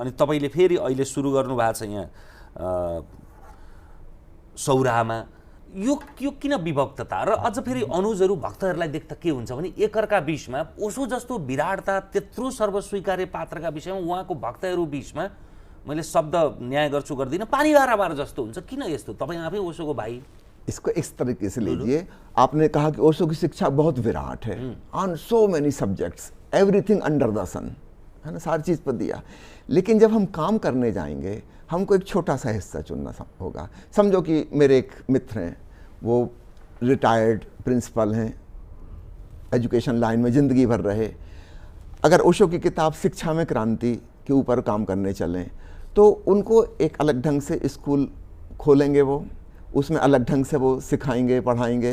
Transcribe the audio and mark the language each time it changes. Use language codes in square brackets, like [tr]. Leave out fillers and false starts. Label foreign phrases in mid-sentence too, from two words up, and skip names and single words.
[ne] अनि तपाईँले फेरि अहिले सुरु गर्नुभएको छ यहाँ सौराहामा। यो किन विभक्तता र अझ फेरि अनुजहरू भक्तहरूलाई देख्दा के हुन्छ भने एकअर्का बीचमा ओशो जस्तो विराटता, त्यत्रो सर्वस्वीकार्य पात्रका विषयमा उहाँको भक्तहरू बीचमा मैले शब्द न्याय गर्छु गर्दिनँ, पानी बार जस्तो हुन्छ। किन यस्तो? तपाईँ आफै ओशोको भाइ। [hi] इसको इस तरीके से लीजिए, आपने कहा कि ओशो की शिक्षा बहुत विराट है, [en] On so many subjects, everything under the sun, [hi] है ना, सारी चीज़ पर दिया। लेकिन जब हम काम करने जाएंगे हमको एक छोटा सा हिस्सा चुनना होगा। समझो कि मेरे एक मित्र हैं, वो रिटायर्ड प्रिंसिपल हैं, [en] education line [hi] में ज़िंदगी भर रहे। अगर ओशो की किताब शिक्षा में क्रांति के ऊपर काम करने चलें तो उनको एक अलग ढंग से स्कूल खोलेंगे, वो उसमें अलग ढंग से वो सिखाएंगे, पढ़ाएंगे।